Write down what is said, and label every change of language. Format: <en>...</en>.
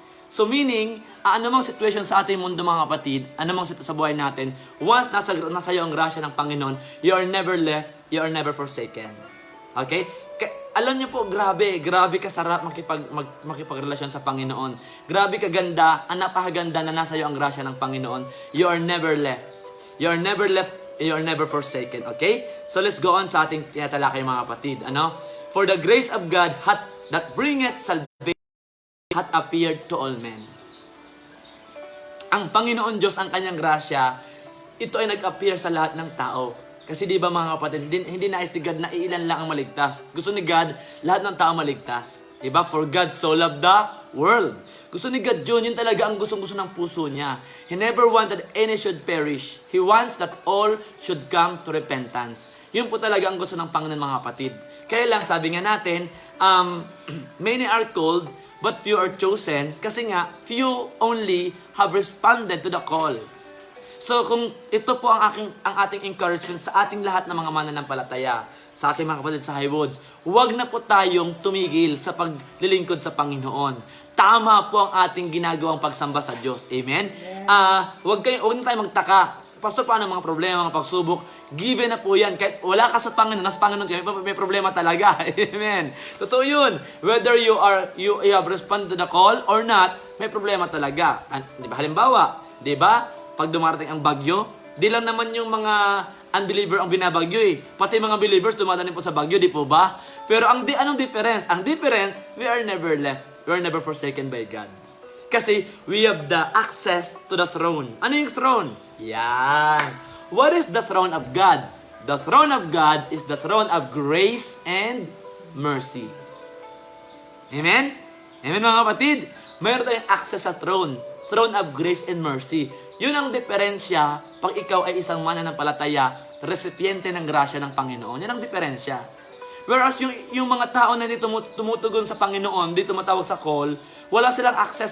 <tl>So meaning, anumang situation sa ating mundo mga kapatid, anumang sitwasyon sa buhay natin, once nasa iyo ang grasya ng Panginoon,</tl> <en>you are never left, you are never forsaken.</en> <tl>Okay? Alam niyo po, grabe kasarap makipagrelasyon sa Panginoon. Grabe kaganda, napakaganda na nasa iyo ang grasya ng Panginoon.</tl> <en>You are never left. You are never left, you are never forsaken. Okay? So let's go on</en> <tl>sa ating tinatalakay mga kapatid.</tl> <en>For the grace of God that bringeth salvation hath appeared to all men.</en> <tl>Ang Panginoon Diyos, ang kanyang grasya, ito ay nag-appear sa lahat ng tao. Kasi di ba mga kapatid, hindi nais ni God na ilan lang ang maligtas. Gusto ni God, lahat ng tao maligtas. Diba?</tl> <en>For God so loved the world.</en> <tl>Gusto ni God yun talaga ang gustong-gusto ng puso niya.</tl> <en>He never wanted any should perish. He wants that all should come to repentance.</en> <tl>Yun po talaga ang gusto ng Panginoon mga kapatid. Kaya lang, sabi nga natin,</tl> <en>many are called, but few are chosen.</en> <tl>Kasi nga,</tl> <en>few only have responded to the call.</en> <tl>So kung ito po ang ating encouragement sa ating lahat ng mga mananampalataya, sa aking mga kapatid sa Highwoods, huwag na po tayong tumigil sa paglilingkod sa Panginoon. Tama po ang ating ginagawang pagsamba sa Diyos. Amen? Huwag na tayong magtaka. Pastor, paano mga problema, mga pagsubok? Given na po yan. Kahit wala ka sa Panginoon, nasa Panginoon kayo, may problema talaga. Amen? Totoo yun.</tl> <en>Whether you have responded to the call or not,</en> <tl>may problema talaga. Di ba? Halimbawa, di ba? Pag dumarating ang bagyo, di lang naman yung mga unbeliever ang binabagyo eh. Pati mga believers dumadating po sa bagyo, di po ba? Pero anong difference?</tl> <en>Ang difference, we are never left. We are never forsaken by God. Kasi we have the access to the throne.</en> <tl>Ano yung</tl> <en>throne? Yan. What is the throne of God? The throne of God is the throne of grace and mercy. Amen? Amen mga kapatid?</en> <tl>Mayroon tayong access sa throne.</tl> <en>Throne of grace and mercy.</en> <tl>Yun ang diferensya pag ikaw ay isang mananampalataya, recipiente ng grasya ng Panginoon. Yan ang diferensya. Whereas yung mga tao na hindi tumutugon sa Panginoon, hindi tumatawag sa call, wala silang access.</tl>